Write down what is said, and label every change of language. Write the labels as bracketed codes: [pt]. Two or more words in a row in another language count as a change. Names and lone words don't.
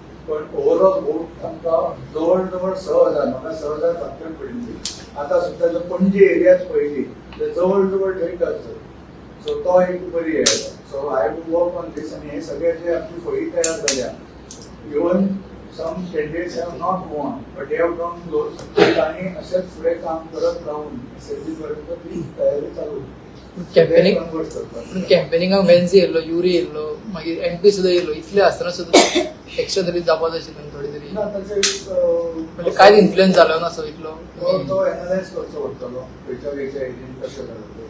[kok] पण ओवरऑल वोट आमकां जवळ जवळ 6,000 म्हाका 6,000 फाटल्यान पडिल्ली. आतां सुद्धा जर पणजी एरियाच पळयली तर जवळ जवळ थंय टच. सो तो एक बरी हे आसा. सो [en] I have to work on this. [kok] आनी हे सगळे जे आपली फळी तयार जाल्या, [en] इवन some candidates have not won, but they have drawn close. [mr] आणि असेच पुढे काम करत राहून असेंब्ली पर्यंत ती तयारी चालू. [kok] कॅम्पेनिंगाक वेन्सी येयल्लो, युरी येयल्लो, मागीर एमपी सुद्धा येयल्लो, इतले आसतना सुद्धा एक्शन तरी जावपाक जाय आशिल्लें थोडी तरी. म्हणजे कांयच इन्फ्लुएन्स जालो ना सो इतलो. तो एनालायज करचो पडटलो खंयच्या खंयच्या एरियेन कशें जालें तें.